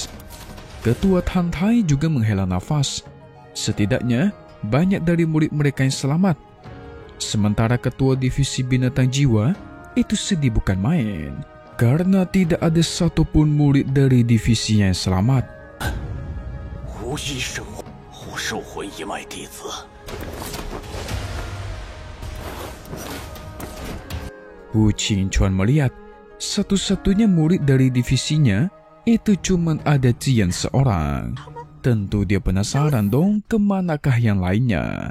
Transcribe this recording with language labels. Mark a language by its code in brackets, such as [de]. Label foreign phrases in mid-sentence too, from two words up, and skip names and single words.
[id] Ketua Tantai juga menghela nafas. Setidaknya banyak dari murid mereka yang selamat. Sementara ketua divisi binatang jiwa itu sedih bukan main. Karena tidak ada satupun murid dari divisinya yang selamat. [zh] 一神护兽魂一脉弟子。 [id] Wu Qingquan melihat satu-satunya murid dari divisinya itu cuma ada Cian seorang. Tentu dia penasaran dong kemanakah yang lainnya.